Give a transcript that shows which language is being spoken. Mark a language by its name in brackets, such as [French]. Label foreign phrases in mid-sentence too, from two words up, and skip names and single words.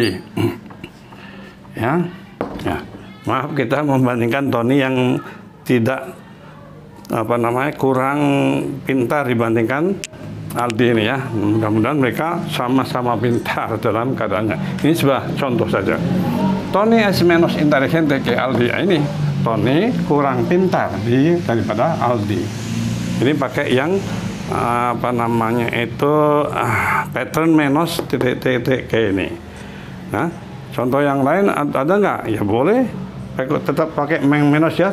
[Indonesian] Ya. Maaf, kita membandingkan Tony yang tidak kurang pintar dibandingkan Aldi ini ya. Mudah-mudahan mereka sama-sama pintar dalam keadaannya. Ini sebuah contoh saja. [Spanish] Tony es menos inteligente ke Aldi. [Indonesian] Ini Tony kurang pintar daripada Aldi. Ini pakai yang pattern menos titik-titik kayak ini. Nah, contoh yang lain ada nggak? Ya boleh. Tetap pakai menos ya.